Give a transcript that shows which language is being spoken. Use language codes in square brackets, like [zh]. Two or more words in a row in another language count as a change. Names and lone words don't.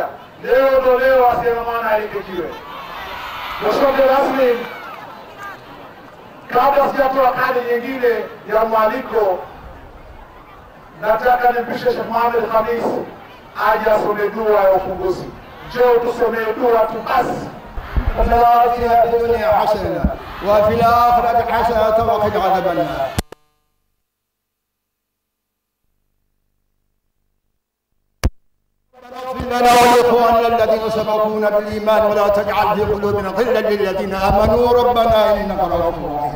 [sw] Leo ndo leo asema maana aelekejiwe. Mheshimiwa rasmi, kabla sijatoa kadi nyingine ya mwaliko, nataka nimpishe Sheikh Mohamed Khamis aje asome dua ya ufunguzi. Njoo tusomee dua tu basi. [ar] ربنا آتنا في الدنيا حسنة وفي الآخرة حسنة وقنا عذاب النار. اغفر لنا ولإخواننا الذين سبقونا بالإيمان ولا تجعل في قلوبنا غلا للذين آمنوا ربنا إنك رؤوف رحيم.